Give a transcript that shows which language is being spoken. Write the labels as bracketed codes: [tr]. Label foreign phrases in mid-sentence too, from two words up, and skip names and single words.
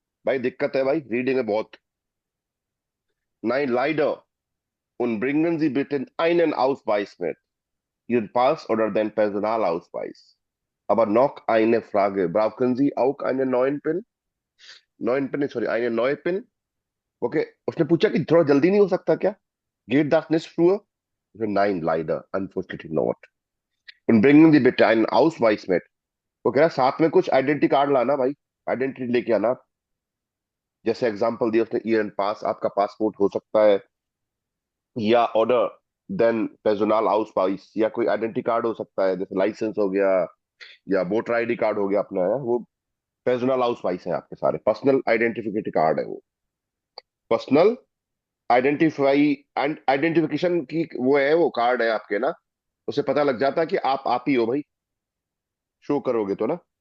[hi] भाई दिक्कत है भाई, रीडिंग में बहुत। [de] Nein, leider. Und bringen Sie bitte einen Ausweis mit. Ihren Pass oder den Personalausweis. Aber noch eine Frage. Brauchen Sie auch einen neuen PIN? Neuen PIN, sorry, eine neue PIN? Okay. [hi] उसने पूछा कि थोड़ा जल्दी नहीं हो सकता क्या? [de] Geht das nicht früher? Nein, leider. [en] Unfortunately not. [de] Und bringen Sie bitte einen Ausweis mit. [hi] वो कह रहा है, साथ में कुछ [en] identity card [hi] लाना भाई, आइडेंटिटी लेके आना। जैसे एग्जांपल दिया उसने, ईयर एंड पास, आपका पासपोर्ट हो सकता है, या [de] oder den Personal Ausweis, [hi] या कोई आइडेंटिटी कार्ड हो सकता है, जैसे लाइसेंस हो गया या [en] voter ID card [hi] हो गया अपना, है वो [de] Personal Ausweis [hi] है आपके सारे, [en] personal identification card [hi] है वो, [en] personal identify and identification [hi] की वो है, वो कार्ड है आपके ना, उसे पता लग जाता है कि आप ही हो भाई, शो करोगे तो ना।